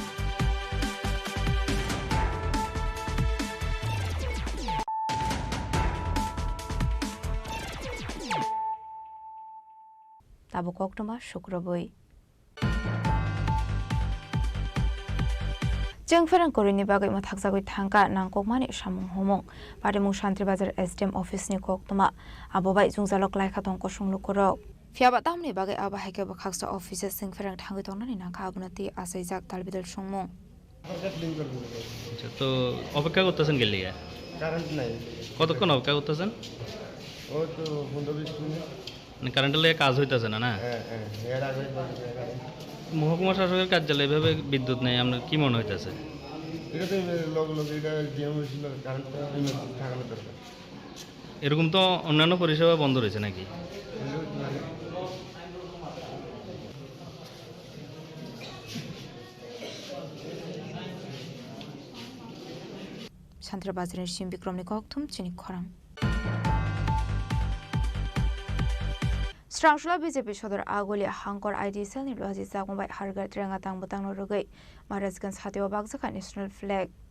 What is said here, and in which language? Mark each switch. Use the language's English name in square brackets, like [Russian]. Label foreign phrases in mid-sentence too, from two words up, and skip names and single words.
[Kok Borok] Tabu Koktoma Shukraboi Jengferan Korini Bagai Mathakzagoi Thanka Nangkokmani Shamung Homong Padimung Shantri Bazar SDM Office ni Koktoma Abobai Zungzalok Laika Tongko Shunglukoro Fiaba Tamni Bagai Aba Heke Bakhaksa Office Singferan Thangi Tonani Nangka Abunati Asaijak Talbidal Shungmong [Bangla] তো অপেক্ষা করতেছেন গেলে কারেন্ট নাই কতক্ষণ অপেক্ষা করতেছেন ও তো 15-20 মিনিট মানে কারেন্টের লেগে কাজ হইতেছে না না হ্যাঁ এর আগে মহকুমা শাসকের কার্যালয়ে এভাবে বিদ্যুৎ নেই আপনার কি মনে হইতেছে এটা তো লোক এটা জিএম হয়েছিল কারেন্ট থাকানো দরকার এরকম তো অন্যান্য পরিষেবা বন্ধ রয়েছে নাকি [Kok Borok] Santra Bazarin Shim Bikromni Koktum Chini Khorang Strangshula BJP Shodor Agoli Hankor ID Cell ni Lozi Zakumbai Hargar Trenga Tang Butang Rogai Marazgan Satyo Bagzaka [English] National Flag